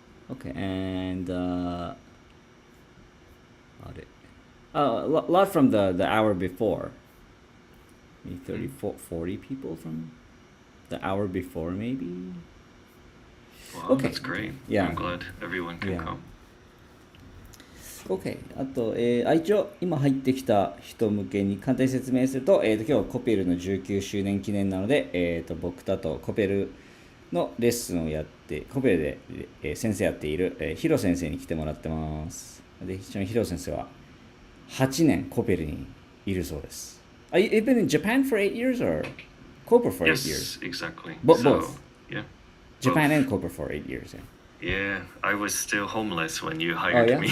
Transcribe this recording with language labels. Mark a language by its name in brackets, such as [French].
[English] Okay, and a lot from the hour before. Maybe 40 people from the hour before, maybe. Wow, Okay. that's great. Yeah. I'm glad everyone can come. OK。 [Japanese] あと、一応今入ってきた人向けに簡単に説明すると、今日はコペルの19周年記念なので、僕とコペルのレッスンをやって、コペルで、先生やっている、ヒロ先生に来てもらってます。で、ちなみにヒロ先生は8年コペルにいるそうです。 [English] You've been in Japan for 8 years or Coper for 8 years? Yes, exactly. Both. Yeah. Japan and Coper for 8 years. Yeah, I was still homeless when you hired me.